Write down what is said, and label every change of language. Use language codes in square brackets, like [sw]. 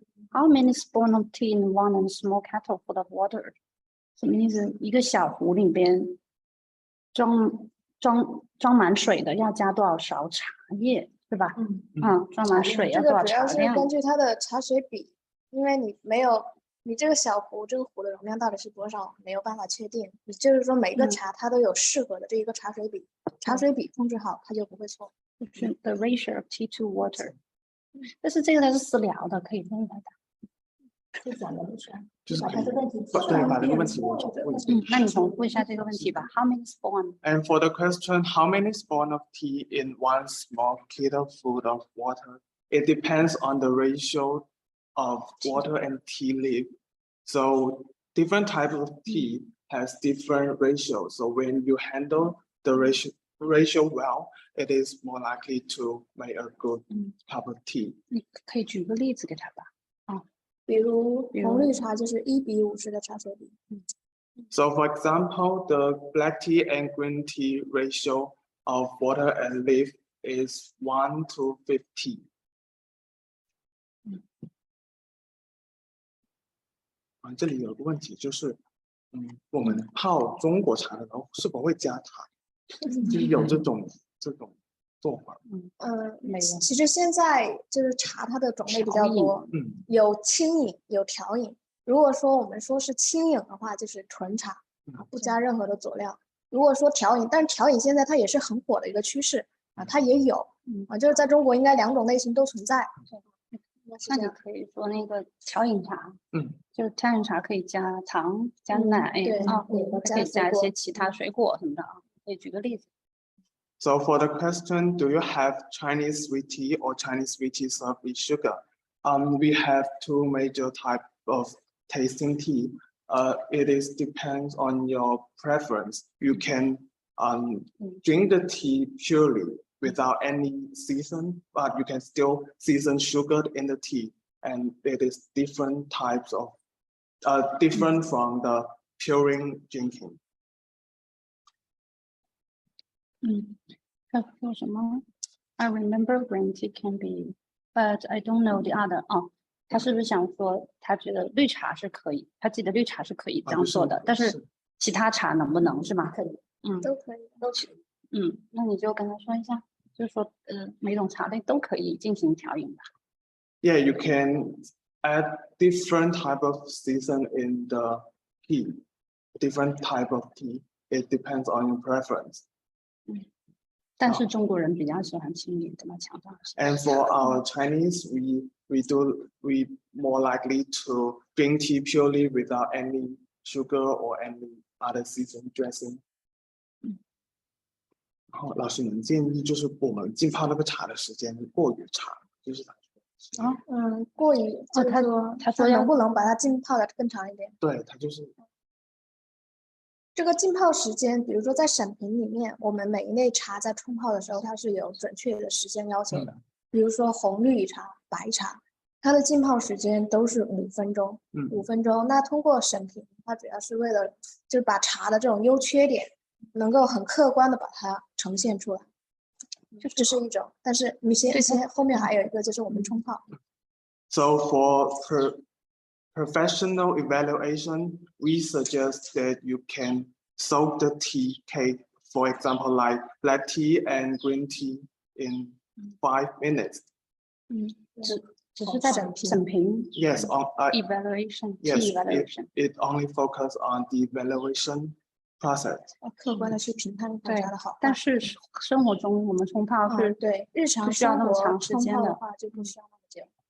[en] How many spoon of tea in one and small kettle full of water？ [zh] 什么意思？一个小壶里边装满水的，要加多少勺茶叶，是吧？装满水要这多少个主要是茶量？根据它的茶水比，因为你没有你这个小壶，这个壶的容量到底是多少，没有办法确定。也就是说，每个茶它都有适合的这一个茶水比，茶水比控制好，它就不会错。就是 [en] the ratio of tea to water。 [zh] 但是这个它是私聊的，可以问一下他。就是把这个问题提出对，来把这个问题我就问。那你重复一下这个问题吧。 [en] How many spoon？ And for the question, how many spoon of tea in one small kettle full of water? It depends on the ratio of water and tea leaf. So different types of tea has different ratios. So when you handle the ratio well, it is more likely to make a good cup of tea. [zh] 你可以举个例子给他吧。比如红绿茶就是1:50的茶水比。 [en] So for example, the black tea and green tea ratio of water and leaf is 1 to 50. [zh] 这里有个问题就是，我们泡中国茶的时候是否会加茶？就是有这种做法。其实现在就是茶，它的种类比较多，有轻饮，有调饮。如果说我们说是轻饮的话，就是纯茶，不加任何的佐料。如果说调饮，但是调饮现在它也是很火的一个趋势啊，它也有就是在中国应该2种类型都存在。那你可以说那个调饮茶，就调饮茶可以加糖、加奶可以加一些其他水果什么的啊，可以举个例子。 [en] So for the question, do you have Chinese sweet tea or Chinese sweet tea served with sugar? We have two major types of tasting tea. It is depends on your preference. You can drink the tea purely without any season, but you can still season sugar in the tea, and it is different types of different from the puring drinking. [zh] 他说什么 [en] ？I remember green tea can be, but I don't know the other。 [zh] 他是不是想说他觉得绿茶是可以，他记得绿茶是可以这样做的，但是其他茶能不能是吗？可以，都可以，都可以。那你就跟他说一下，就是说每种茶类都可以进行调饮吧。 [en] Yeah, you can add different type of season in the tea. Different type of tea. It depends on your preference. [zh] 但是中国人比较喜欢轻饮，怎么强调？ [en] And for our Chinese, we more likely to drink tea purely without any sugar or any other season dressing。 [zh] 然后老师们建议就是我们浸泡那个茶的时间过于长，就是他说过于就是说他说要能不能把它浸泡的更长一点？对他就是这个浸泡时间，比如说在审评里面，我们每一类茶在冲泡的时候，它是有准确的时间要求的。比如说红绿茶、白茶，它的浸泡时间都是5分钟，5分钟。那通过审评，它主要是为了就是把茶的这种优缺点，能够很客观的把它呈现出来。就这是一种，但是一些后面还有一个就是我们冲泡。 [en] So for professional evaluation, we suggest that you can soak the tea cake, for example, like black tea and green tea in 5 minutes. [zh] 只是在审评 [en] Yes, evaluation yes, tea evaluation。 it only focus on the evaluation process. [zh] 客观的去评判大家的好坏。但是生活中我们冲泡是对日常不需要那么生活长时间的冲泡的话就不需要那么久。